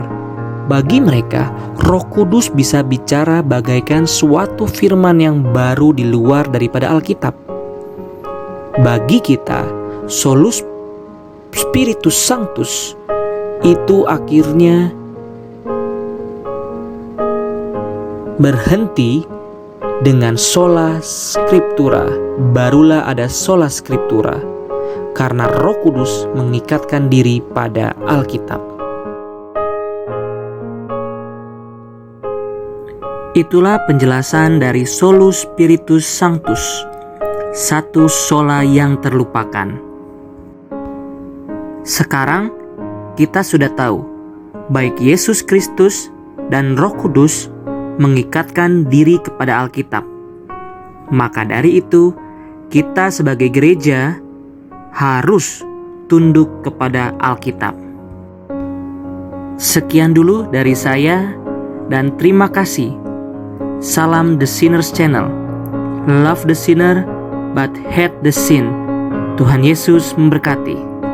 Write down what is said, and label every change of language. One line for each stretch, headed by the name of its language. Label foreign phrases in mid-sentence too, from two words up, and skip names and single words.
Indonesian: Bagi mereka, Roh Kudus bisa bicara bagaikan suatu firman yang baru di luar daripada Alkitab. Bagi kita,
Latin: solus Spiritus Sanctus
Indonesian: itu akhirnya berhenti dengan
Latin: sola scriptura.
Indonesian: Barulah ada
Latin: sola scriptura,
Indonesian: karena Roh Kudus mengikatkan diri pada Alkitab. Itulah penjelasan dari
Latin: Solus Spiritus Sanctus,
Indonesian: satu sola yang terlupakan. Sekarang kita sudah tahu, baik Yesus Kristus dan Roh Kudus mengikatkan diri kepada Alkitab. Maka dari itu, kita sebagai gereja harus tunduk kepada Alkitab. Sekian dulu dari saya dan terima kasih. Salam The Sinners Channel.
English: Love the sinner but hate the sin.
Indonesian: Tuhan Yesus memberkati.